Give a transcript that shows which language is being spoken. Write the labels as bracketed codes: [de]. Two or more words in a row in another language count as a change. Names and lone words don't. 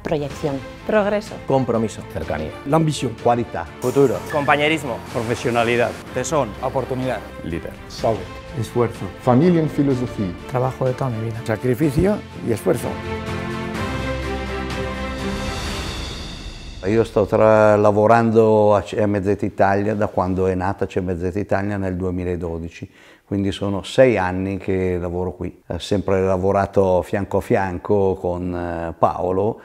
[es] Proyección. Progreso. Compromiso. Cercanía. La ambición. Qualità. Futuro. Compañerismo. Profesionalidad. Tesón. Oportunidad. Líder. Salud. Esfuerzo. Familia en filosofía. Trabajo de toda mi vida. Sacrificio y esfuerzo. [it] Io sto lavorando a CMZ Italia da quando è nata CMZ Italia nel 2012, quindi sono 6 anni che lavoro qui. Ho sempre lavorato fianco a fianco con Paolo.